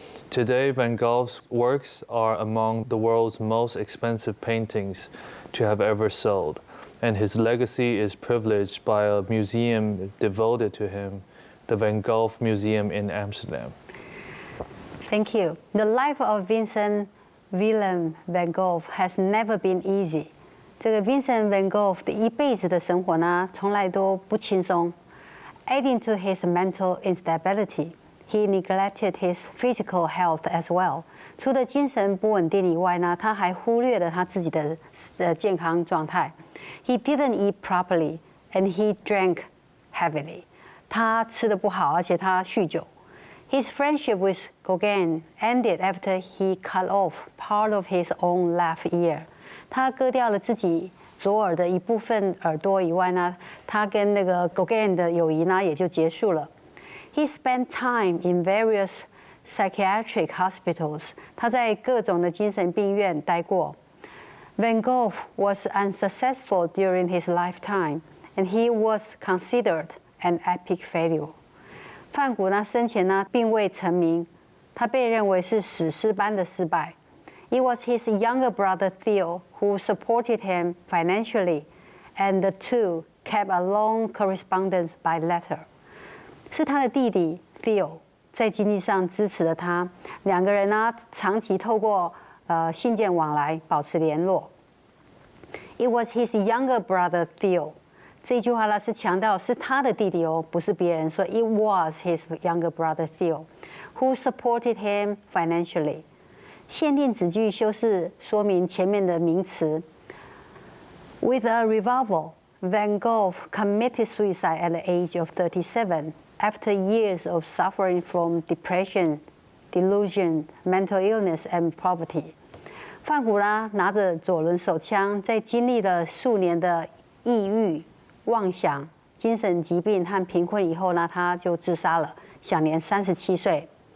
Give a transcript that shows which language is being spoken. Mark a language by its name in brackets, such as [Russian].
[English] Today, Van Gogh's works are among the world's most expensive paintings to have ever sold, and his legacy is privileged by a museum devoted to him, the Van Gogh Museum in Amsterdam. Thank you. The life of Vincent Willem van Gogh has never been easy. [Chinese] 这个 Vincent van Gogh 的一辈子的生活呢，从来都不轻松。 [English] Adding to his mental instability, he neglected his physical health as well. [Chinese] 除了精神不稳定以外呢，他还忽略了他自己的健康状态。 [English] He didn't eat properly, and he drank heavily. [Chinese] 他吃得不好，而且他酗酒。 [English] His friendship with Gauguin ended after he cut off part of his own left ear. [Chinese] 他割掉了自己左耳的一部分耳朵以外呢，他跟那个 Gauguin 的友谊呢也就结束了。 [English] He spent time in various psychiatric hospitals. [Chinese] 他在各种的精神病院待过。 [English] Van Gogh was unsuccessful during his lifetime, and he was considered an epic failure. [Chinese] 梵谷呢生前呢并未成名，他被认为是史诗般的失败。 [English] It was his younger brother Theo who supported him financially, and the two kept a long correspondence by letter. [Chinese] 是他的弟弟 Theo 在经济上支持了他，两个人呢长期透过信件往来保持联络。 [English] It was his younger brother Theo. [Chinese] 这句话呢是强调是他的弟弟哦，不是别人。所以 [English] it was his younger brother Theo who supported him financially. [Chinese] 限定子句修饰说明前面的名词。 [English] With a revolver, Van Gogh committed suicide at the age of 37 after years of suffering from depression, delusion, mental illness, and poverty. [Chinese] 梵谷呢拿着左轮手枪，在经历了数年的抑郁、妄想、精神疾病和贫困以后呢，他就自杀了，享年37岁。